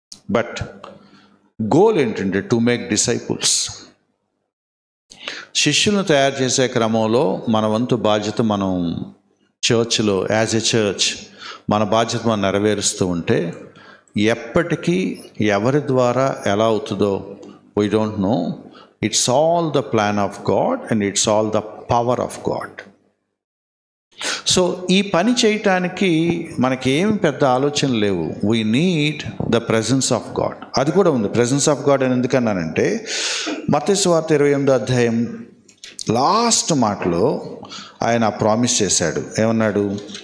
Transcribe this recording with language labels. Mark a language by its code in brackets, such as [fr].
[en] But goal ఏంటంటే to make disciples. [te] శిష్యులను తయారు చేసే క్రమంలో మన వంతు బాధ్యత మనం చర్చ్లో [en] as a church [te] మన బాధ్యత మనం నెరవేరుస్తూ ఉంటే ఎప్పటికీ ఎవరి ద్వారా ఎలా అవుతుందో [en] We don't know. It's all the plan of God and it's all the power of God. [te] So ఈ పని చేయటానికి మనకి ఏమి పెద్ద ఆలోచన లేవు. [en] We need the presence of God. [te] అది కూడా ఉంది. ప్రెజెన్స్ ఆఫ్ గాడ్ అని ఎందుకన్నానంటే, మత్తయి సువార్త 28వ అధ్యాయం లాస్ట్ మాటలో ఆయన ప్రామిస్ చేశాడు. ఏమన్నాడు?